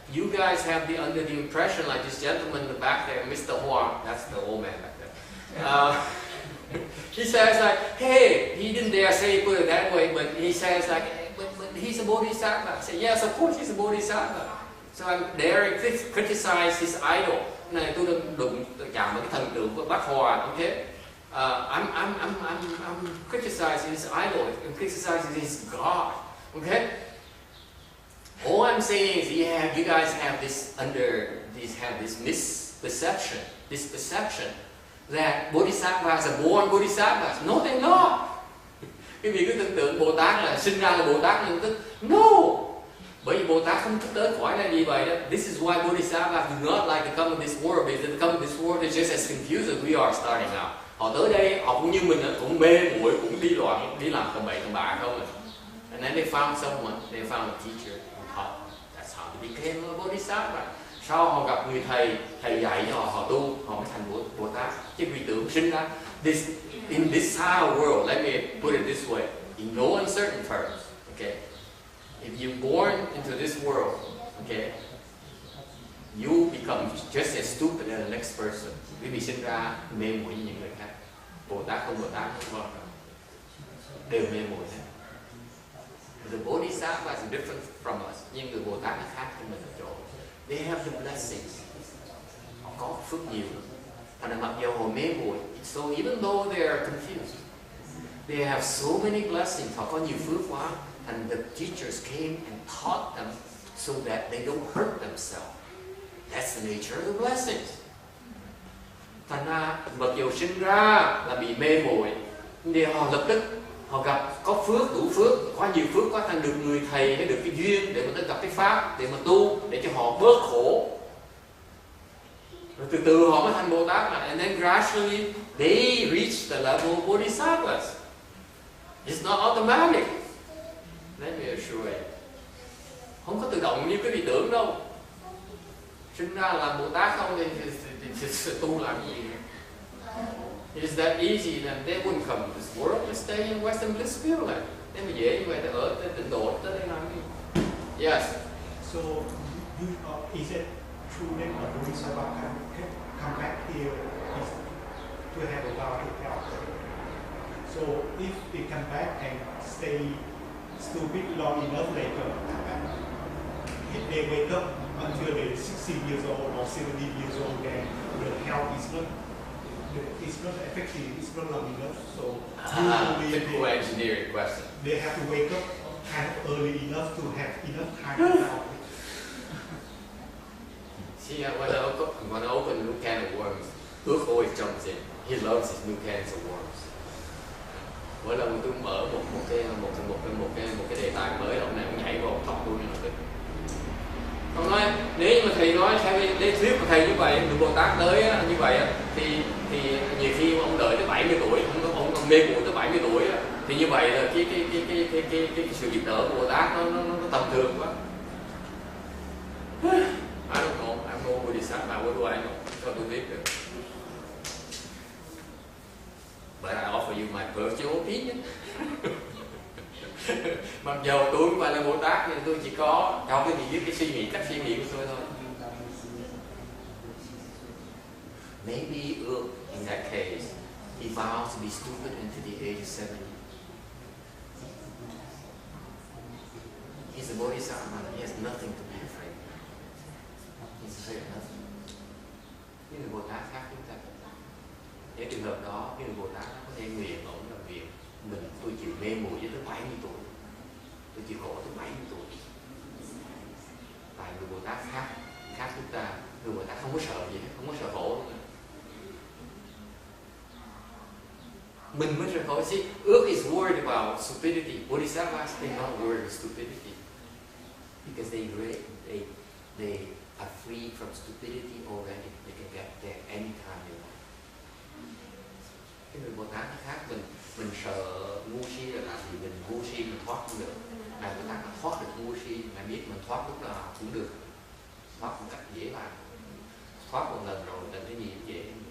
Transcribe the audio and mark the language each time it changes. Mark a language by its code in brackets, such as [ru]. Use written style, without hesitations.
[en] you guys have the under the impression, like this gentleman in the back there, Mr. Huang, that's the old man back there. He says like, hey, he didn't dare say put it that way, but he says like, but he's a bodhisattva. I say, yes, of course he's a bodhisattva. So I'm daring criticize his idol. [vi] Này tôi đụng chạm vào cái thần tượng của Bác Hòa, okay? [en] I'm criticizing his idol, I'm criticizing his God, okay? All I'm saying is you guys have this misperception, this perception that bodhisattvas are born bodhisattvas. No, they're not. [vi] Quý vị cứ tưởng tượng Bồ Tát là sinh ra là Bồ Tát nên tức. [en] No! [vi] Bởi vì Bồ Tát không tới cõi này như vậy đó. [en] This is why bodhisattvas do not like to come to this world, because to come to this world is just as confused as we are starting out. [vi] Họ tới đây, họ cũng như mình, cũng mê muội, cũng đi loạn, đi làm tầm bậy tầm bạ không à. [en] And then they found someone, they found a teacher who taught. That's how they became a bodhisattva. [vi] Sau họ gặp người thầy dạy cho họ tu, họ mới thành Bồ Tát. Chứ vì tưởng sinh ra, [en] in this how world, let me put it this way, in no uncertain terms, okay? If you're born into this world, okay, you become just as stupid as the next person. [vi] Quý vị sinh ra mê muội như những người khác. Bồ Tát không Bồ Tát không có, đều mê muội hết. [en] The bodhisattva is different from us. [vi] Nhưng người Bồ Tát nó khác với mình ở chỗ. [en] They have the blessings. [vi] Họ có phước nhiều. Thành ra mặc dù họ mê muội, [en] so even though they are confused, they have so many blessings. [vi] Họ có nhiều phước quá. [en] And the teachers came and taught them so that they don't hurt themselves. That's the nature of the blessings. [vi] Thành ra mặc dù sinh ra là bị mê muội, nhưng họ lập tức họ gặp có phước, đủ phước, có nhiều phước quá, thành được người thầy hay được cái duyên để mà tới gặp cái pháp, để mà tu, để cho họ bớt khổ. Rồi từ từ họ mới thành Bồ Tát lại. [en] And then gradually they reach the level of bodhisattvas. It's not automatic. Let me assure you. [vi] Không có tự động như quý vị tưởng đâu. Sinh ra là Bồ Tát không thì tu làm gì? [en] It's that easy, then they wouldn't come to this world. They stay in Western Bliss Field. [vi] Nếu mà dễ như vậy, thì ở tịnh độ tới đây làm gì? [en] Yes. So, is it true that a bodhisattva can come back here is to have a vow to help? So, if they come back and stay stupid long enough later, if they wake up until they're 60 years old or 70 years old, then the health is not effective, it's not long enough. So typical engineering question. They have to wake up kind of early enough to have enough time to help. See, when I open a new can of worms, Ước always jumps in. He loves his new cans of worms. [vi] Mỗi lần tôi mở một cái đề tài mới, ông này ông nhảy vào tóc tôi như là ông nói nếu mà thầy nói theo lý thuyết của thầy như vậy, được Bồ Tát tới như vậy thì nhiều khi ông đợi tới 70 tuổi, ông mê muội tới 70 tuổi thì như vậy là cái sự giúp đỡ của Bồ Tát nó tầm thường quá. [en] I don't know, I'm no bodhisattva, what do I know? [vi] Cho tôi biết được. [en] But I offer you my personal opinion. [vi] Mặc dù tôi không phải là Bồ Tát, nhưng tôi chỉ có cho cái gì với cái suy nghĩ, cách suy nghĩ của tôi thôi. [en] Maybe in that case, he vows to be stupid until the age of 70. He's a bodhisattva, he has nothing to be afraid of. He's afraid of nothing. [vi] Những người Bồ Tát khác chúng ta. Nếu trường hợp đó, những người Bồ Tát có thể nguyện ổn là nguyện tôi chịu mê muội cho tới 70 tuổi, tôi chịu khổ tới 70 tuổi. Tại người Bồ Tát khác chúng ta, người Bồ Tát không có sợ gì hết, không có sợ khổ nữa. Mình mới sợ khổ. [en] See, Ước is worried about stupidity. Bodhisattvas, they're not worried about stupidity because they are free from stupidity already. They can get there anytime they want. [vi] Cái người Bồ Tát nó khác mình sợ ngu si là làm gì, mình ngu si mình thoát không được. Ngài Bồ Tát thoát được ngu si, Ngài biết mình thoát lúc nào cũng được, thoát một cách dễ dàng, thoát một lần rồi lần thứ gì cũng dễ.